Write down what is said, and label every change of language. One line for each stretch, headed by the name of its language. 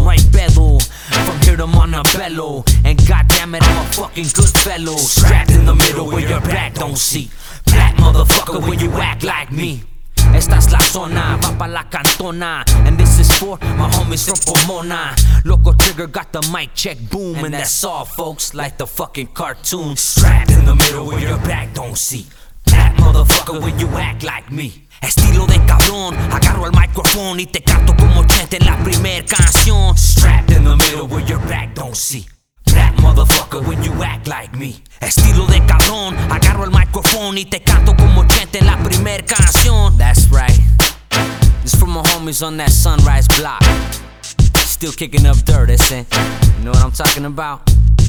Spanish: No hay pedo,
English: from here to Montebello. And goddammit I'm a fucking good fellow. Strapped in the middle where your back don't see. Black motherfucker when you act like me.
Spanish: Esta es la zona, va pa' la cantona.
English: And this is for my homies from Pomona. Loco Trigger got the mic check, boom. And that's all folks, like the fucking cartoon. Strapped in the middle where your back don't see. That motherfucker when you act like me.
Spanish: Estilo de cabrón, agarro el micrófono y te canto como Chente en la primer canción.
English: Strapped in the middle where your back don't see. That motherfucker when you act like me.
Spanish: Estilo de cabrón, agarro el micrófono y te canto como Chente en la primer canción.
English: That's right. This for my homies on that Sunrise block. Still kicking up dirt, I say. You know what I'm talking about?